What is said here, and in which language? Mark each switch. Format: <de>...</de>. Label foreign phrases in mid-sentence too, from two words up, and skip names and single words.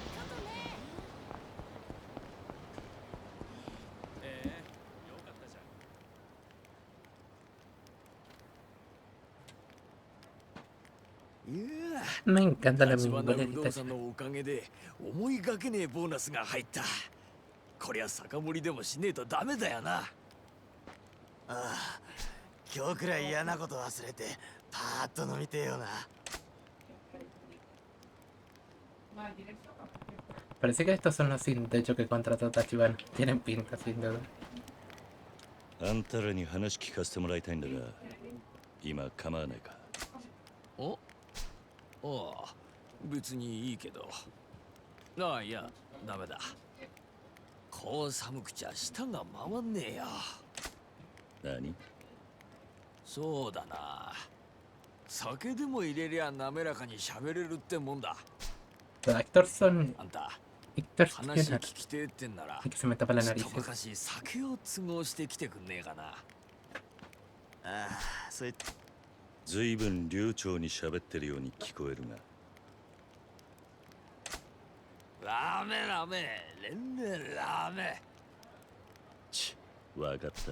<es>Me encanta la</es> <ja>立花不</ja> <es>mingolita.</es> <ja>動産のおかげで思いがけねえボーナスが入った。こりゃ酒盛りでもしねえとダメだよな。ああ、今日くらい嫌なこと忘れてパーッと飲みてえよな。</ja> <es>Parece que estos son los sin techo que contrató Tachibana. Tienen pinta, sin duda.</es> <ja>あんたらに話聞かせてもらいたいんだが、今構わないか。お、ああ、別にいいけど。ああ、いや、ダメだ。こう寒くちゃ舌が回んねえよ。何？そうだな。酒でも入れりゃ滑らかに喋れるってもんだ。</ja> <es>Los actores son</es> <ja>あんた、</ja> <es>Héctor</es> <ja>話</ja> <es>Sierra,</es> <ja>聞きてえってんなら、</ja> <es>y que se me tapa la</es> <ja>ち</ja> <es>nariz.</es> <ja>とばかし酒を都合してきてくんねえかな。ああ、そういずいぶん流暢に喋ってるように聞こえるが。ラーメンラーメン、連連ラーメち、わかった。</ja>